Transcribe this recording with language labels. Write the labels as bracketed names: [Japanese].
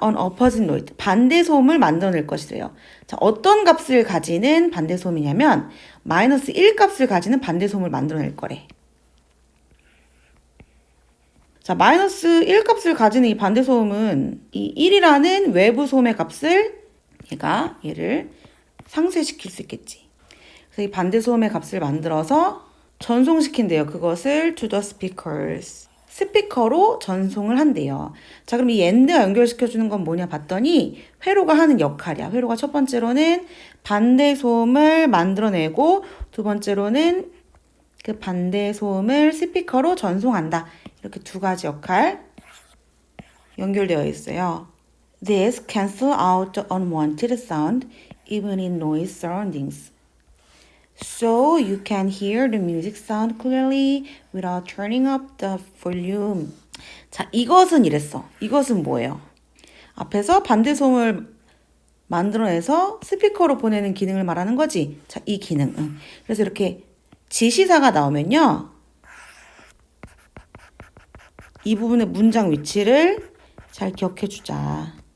[Korean] on opposite noise, 반대 소음을 만들어낼 것이래요. 자, 어떤 값을 가지는 반대 소음이냐면 -1 값을 가지는 반대 소음을 만들어낼 거래. 자, -1 값을 가지는 이 반대 소음은 이 1이라는 외부 소음의 값을 얘를 상쇄시킬 수 있겠지. 그래서 이 반대 소음의 값을 만들어서 전송시킨대요. [English] 그것을 to the speakers. [Korean] 스피커로 전송을 한대요. 자, 그럼 이 AND가 연결시켜주는 건 뭐냐 봤더니 회로가 하는 역할이야. 회로가 첫 번째로는 반대 소음을 만들어내고 두 번째로는 그 반대 소음을 스피커로 전송한다. 이렇게 두 가지 역할 연결되어 있어요. [English] This cancel out the unwanted sound even in noise surroundings. So you can hear the music sound clearly without turning up the volume. [Korean] 자, 이것은 이랬어. 이것은 뭐예요? 앞에서 반대 소음을 만들어내서 스피커로 보내는 기능을 말하는 거지. 자, 이 기능. 그래서 이렇게 지시사가 나오면요. 이 부분의 문장 위치를 잘 기억해 주자.